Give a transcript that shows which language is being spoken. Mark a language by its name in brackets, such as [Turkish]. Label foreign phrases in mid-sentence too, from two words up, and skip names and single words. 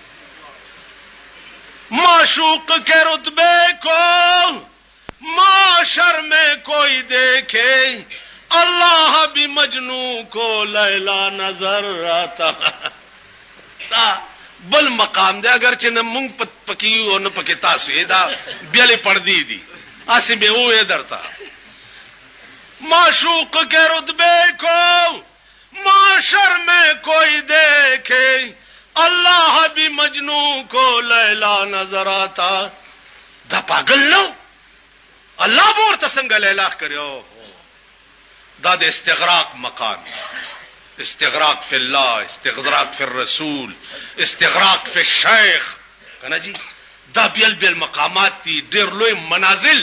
[Urdu] معشوق کے رتبے کو معاشر میں کوئی دیکھے اللہ بھی مجنو کو لیلا نظر آتا [Pashto] بل مقام دے اگر چنه مونږ پکی او نه پکی تاسو دا بیل پردی دی اسی به وې درتا [Urdu] معشوق کے رتبے کو معاشر میں کوئی دیکھے اللہ بھی مجنو کو لیلا نظر آتا [Pashto] دا پاگل نو الله به ورته څنګه لیلا کړو دا د استغراق مقام [Arabic] استغراق فی الله استغراق فی الرسول استغراق فی الشیخ [Pashto] کنه جی دا بیل مقامات دي ډیر لوی منازل